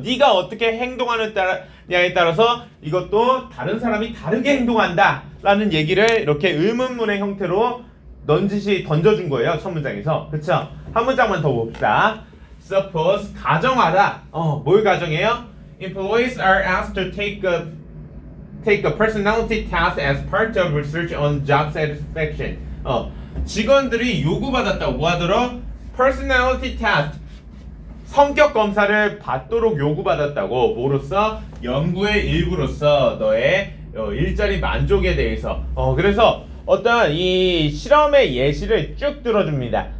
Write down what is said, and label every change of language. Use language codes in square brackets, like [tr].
[ko] 네가 어떻게 행동하느냐에 따라서 이것도 다른 사람이 다르게 행동한다 라는 얘기를 이렇게 의문문의 형태로 넌지시 던져준 거예요. 첫 문장에서. 그쵸? 한 문장만 더 봅시다. Suppose 가정하다. 뭘 가정해요? [en] Employees are asked to take a personality test as part of research on job satisfaction. [ko] 직원들이 요구받았다고 뭐 하도록? [en] personality test. [ko] 성격 검사를 받도록 요구받았다고. 뭐로써? 연구의 일부로서 너의 일자리 만족에 대해서. 그래서 어떤 이 실험의 예시를 쭉 들어줍니다.